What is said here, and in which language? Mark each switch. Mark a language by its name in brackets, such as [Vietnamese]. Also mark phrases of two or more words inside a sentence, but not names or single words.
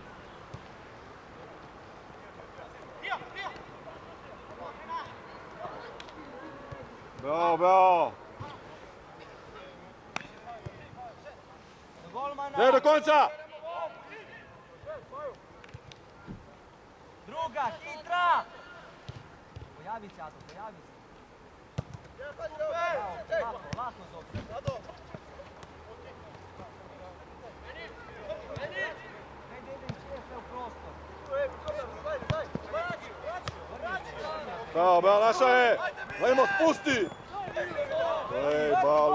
[Croatian] Bravo. Golmana. [Slovenian] Ne do konca! Druga, hitra. [Croatian] Pojavi se, Ato, pojavi se. Bravo, lako zove. Ne ide sve u prostor. Bravo, naša je! Lemo, spusti! Ej, balo!